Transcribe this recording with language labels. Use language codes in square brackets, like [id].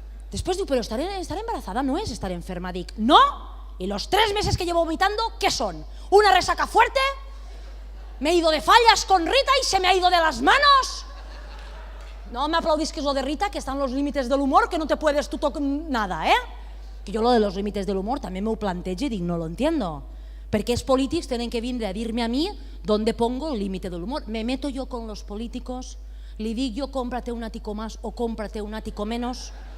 [es] Después digo, pero estar embarazada no es estar enferma. Dic, no, y los 3 meses que llevo vomitando, ¿qué son? ¿Una resaca fuerte? ¿Me he ido de fallas con Rita y se me ha ido de las manos? No me aplaudís que es lo de Rita, que están los límites del humor, que no te puedes tú tocar nada, Que yo lo de los límites del humor [ca] també m'ho plantejo i dic, [es] no lo entiendo. [ca] Perquè els polítics tenen que vindre a dir-me a mi [es] dónde pongo el límite del humor. Me meto yo con los políticos, [ca] li dic [es] yo cómprate un ático más o cómprate un ático menos.